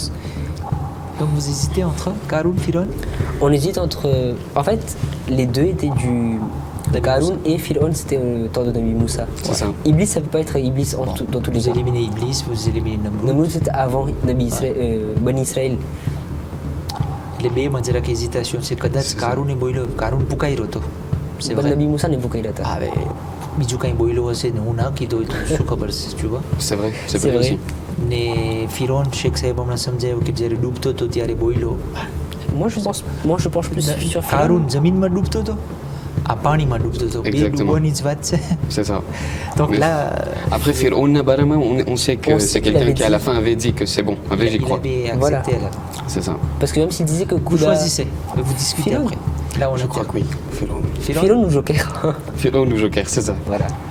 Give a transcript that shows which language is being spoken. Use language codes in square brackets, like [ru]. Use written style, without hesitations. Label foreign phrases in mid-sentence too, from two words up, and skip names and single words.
[fr] Donc vous hésitez entre Qarun, Fir'aun. On hésite entre. En fait, les deux étaient du. Qarun et Fir'aun, c'était au temps de Nabi Moussa. C'est ça. Iblis, ça peut pas être Iblis dans tous les Vous cas. éliminez Iblis, vous éliminez Namrud. Namrud, c'était avant Nabi Bani Israël. [gu] એટલે બે માં જરાક hésitation છે કદાચ કારુને બોલ્યો કારુન પુકાર્યો હતો c'est [fr] Bon, vrai. Nabi Moussa n'est pas qu'il était. [gu] હવે બીજું કંઈ બોલ્યો હશે ને હું ના કીધો હોય તો શું ખબર છે [fr] tu vois. C'est vrai, c'est C'est vrai vrai. aussi. [gu] ને ફિરોન શેખ સાહેબ હમણાં સમજાયું કે જ્યારે ડૂબતો હતો ત્યારે બોલ્યો [fr] Moi, je pense plus sur Fir'aun. [gu] કારુન જમીનમાં ડૂબતો હતો આ પાણીમાં ડૂબતો હતો બે [fr] Exactement. [gu] ડૂબવાની જ વાત છે. [fr] C'est ça. Donc Mais là Après Fir'aun Nabarama, on sait que On sait c'est qu'il quelqu'un avait qui à la dit. fin avait dit que c'est bon, il, j'y il crois. avait accepté Voilà. alors. C'est ça. Parce que même s'il disait que Vous Kouda. choisissez, vous discutez Fir'aun. après. Là on Je a crois que oui. Fir'aun. Fir'aun ou Joker. Fir'aun ou Joker, c'est ça. Voilà.